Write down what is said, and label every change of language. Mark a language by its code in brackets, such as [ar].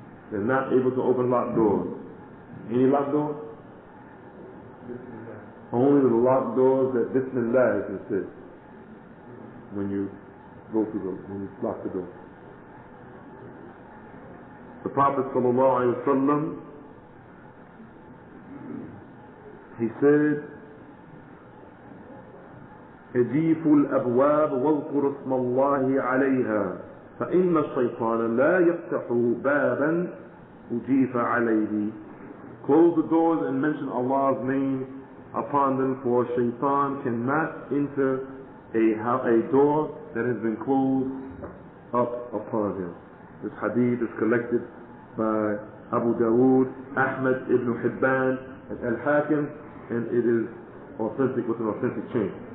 [en] They're not able to open locked doors. Any locked doors? Only the locked doors that Bismillah is said when you go through them, when you lock the door. The Prophet ﷺ, he said, [ar] اجيفوا الأبواب واذكروا اسم الله عليها فإن الشيطان لا يفتح بابا أجيف عليه. [en] Close the doors and mention Allah's name upon them, for shaitan cannot enter a door that has been closed up upon him. This hadith is collected by Abu Dawud, Ahmad ibn Hibban, and Al-Hakim, and it is authentic with an authentic chain.